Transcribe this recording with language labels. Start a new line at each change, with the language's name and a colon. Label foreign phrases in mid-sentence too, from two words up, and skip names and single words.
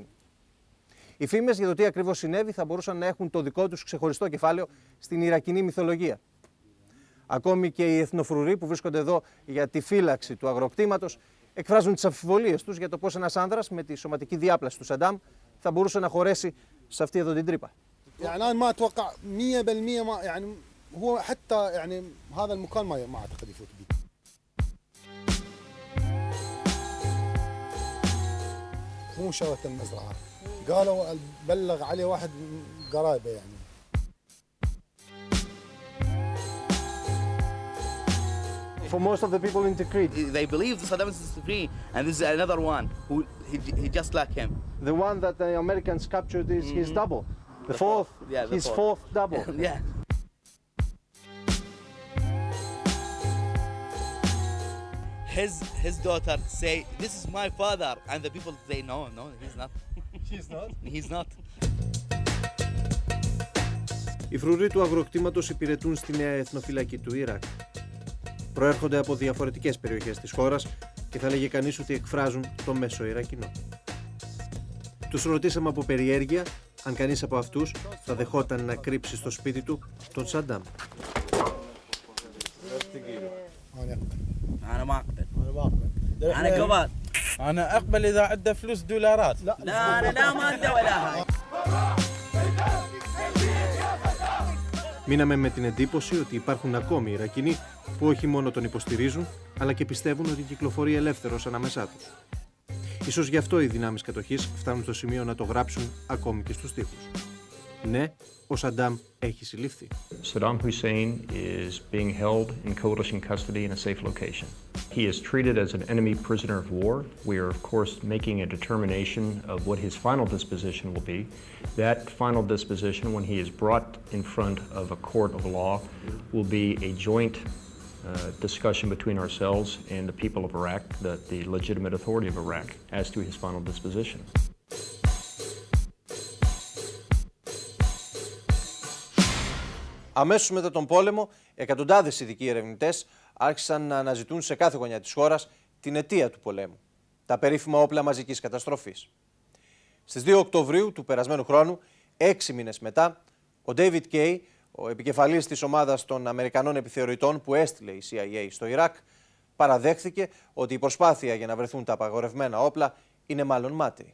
Greek: Οι φήμες για το τι ακριβώς συνέβη θα μπορούσαν να έχουν το δικό τους ξεχωριστό κεφάλαιο στην Ιρακινή μυθολογία. Ακόμη και οι εθνοφρουροί που βρίσκονται εδώ για τη φύλαξη του αγροκτήματος εκφράζουν τις αμφιβολίες τους για το πώς ένας άνδρας με τη σωματική διάπλαση του Σαντάμ θα μπορούσε να χωρέσει σε αυτή εδώ την τρύπα.
Arabic: يعني أنا ما أتوقع 100% ما يعني هو حتى يعني هذا المكان ما أعتقد يفوت به. مو مشاورة المزرعة قالوا بلغ عليه واحد قرايبه يعني.
English: For most of the people in Tikrit, they believe Saddam is free, and this is another one who he just like him. The one that the Americans captured is his double. The fourth, his fourth double. Yeah. His daughter say, "This is my father," and the people say, "No, he's not." She's not. He's not.
Greek: Οι φρουροί του αγροκτήματος υπηρετούν στη νέα εθνοφυλακή του Ιράκ. Προέρχονται από διαφορετικές περιοχές της χώρας και θα λέγε κανείς ότι εκφράζουν το μέσο Ιρακινό. Τους ρωτήσαμε από περιέργεια αν κανείς από αυτούς θα δεχόταν να κρύψει στο σπίτι του τον Σαντάμ.
Arabic: أنا ما أقبل. أنا قبل. أنا أقبل إذا عنده فلوس دولارات. لا أنا لا ما عنده ولا هاي.
Greek: Μείναμε με την εντύπωση ότι υπάρχουν ακόμη Ιρακινοί που όχι μόνο τον υποστηρίζουν, αλλά και πιστεύουν ότι κυκλοφορεί ελεύθερος ανάμεσά τους. Ίσως γι' αυτό οι δυνάμεις κατοχής φτάνουν στο σημείο να το γράψουν ακόμη και στους τοίχους. Ναι, ο Σαντάμ έχει συλληφθεί.
English: Saddam Hussein is being held in coalition custody in a safe location. He is treated as an enemy prisoner of war. We are, of course, making a determination of what his final disposition will be. That final disposition, when he is brought in front of a court of law, will be a joint discussion between ourselves and the people of Iraq, the legitimate authority of Iraq, as to his final disposition.
Greek: Αμέσως μετά τον πόλεμο, εκατοντάδες ειδικοί ερευνητές άρχισαν να αναζητούν σε κάθε γωνιά της χώρας την αιτία του πολέμου, τα περίφημα όπλα μαζικής καταστροφής. Στις 2 Οκτωβρίου του περασμένου χρόνου, 6 μήνες μετά, ο David Kay, ο επικεφαλής της ομάδας των Αμερικανών επιθεωρητών που έστειλε η CIA στο Ιράκ, παραδέχθηκε ότι η προσπάθεια για να βρεθούν τα απαγορευμένα όπλα είναι μάλλον μάταιη.